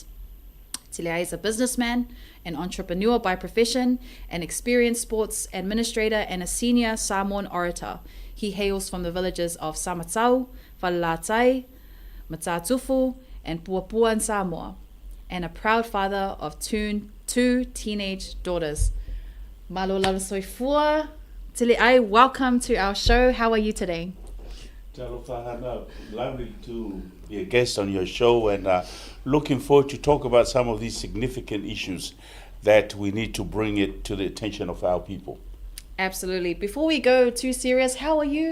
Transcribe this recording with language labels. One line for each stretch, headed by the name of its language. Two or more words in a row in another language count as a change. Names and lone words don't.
English: Teleai is a businessman, an entrepreneur by profession, an experienced sports administrator, and a senior Samoan orator. He hails from the villages of Samatau, Whalatai, Matatufu, and Puapua in Samoa, and a proud father of two teenage daughters.
Samoan: Malolala soifua.
English: Teleai, welcome to our show. How are you today? Lovely to be a guest on your show, and looking forward to talk about some of these significant issues that we need to bring it to the attention of our people. Absolutely. Before we go too serious, how are you?